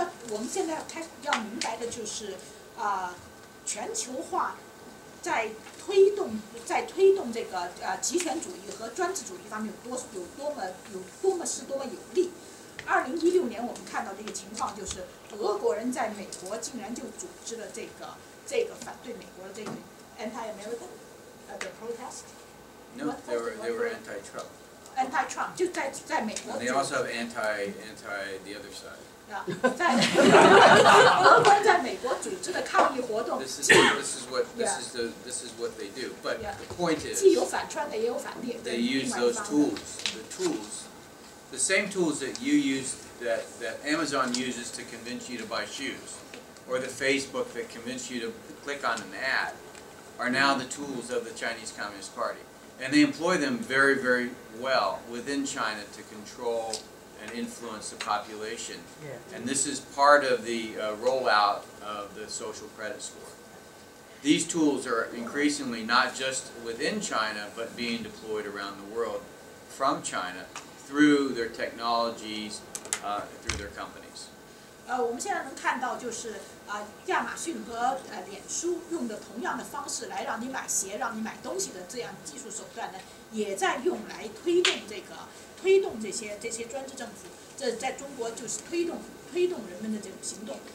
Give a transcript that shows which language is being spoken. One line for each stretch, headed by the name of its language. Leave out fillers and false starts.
Chinese: 我们现在要明白的就是全球化在推动这个极权主义和专制主义方面有多么有利。 2016年我们看到这个情况就是，俄国人在美国竟然就组织了这个反对美国的这个
English: anti-American the protest. No, they were anti-Trump.
Chinese: Anti-Trump 就在美国。
English: And they also have anti the other side.
Chinese: 在俄国人在美国组织的抗议活动。
English: This is what they do. But the point is,
Chinese: 既有反川的也有反列。
English: They use those tools, the same tools that you use, that Amazon uses to convince you to buy shoes, or the Facebook that convince you to click on an ad, are now the tools of the Chinese Communist Party. And they employ them very, very well within China to control and influence the population. And this is part of the rollout of the social credit score. These tools are increasingly not just within China, but being deployed around the world from China through their technologies, through their companies.
Chinese: 我们现在能看到就是亚马逊和脸书用的同样的方式来让你买鞋、让你买东西的这样技术手段呢，也在用来推动这些专制政府。这在中国就是推动人们的这种行动。